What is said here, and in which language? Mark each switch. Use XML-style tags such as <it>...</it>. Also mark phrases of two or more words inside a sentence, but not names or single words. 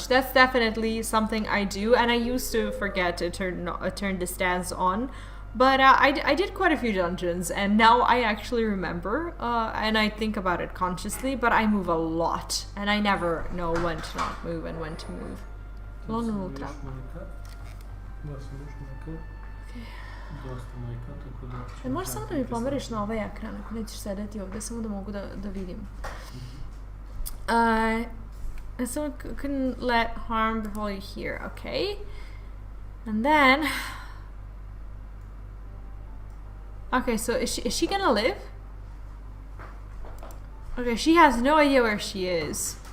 <en>That's definitely something I do, and I used to forget to turn the stats on. But I did quite a few dungeons, and now I actually remember, and I think about it consciously, but I move a lot, and I never know when to not move and when to move. Okay.</en> <sr>Možeš samo da mi pomeriš na ovaj ekran, ako nećeš sedeti ovdje, samo da mogu da vidim.</sr> <en>Someone couldn't let harm befall you here, okay? And then... Okay, so is she gonna live? Okay, she has no idea where she is.</en>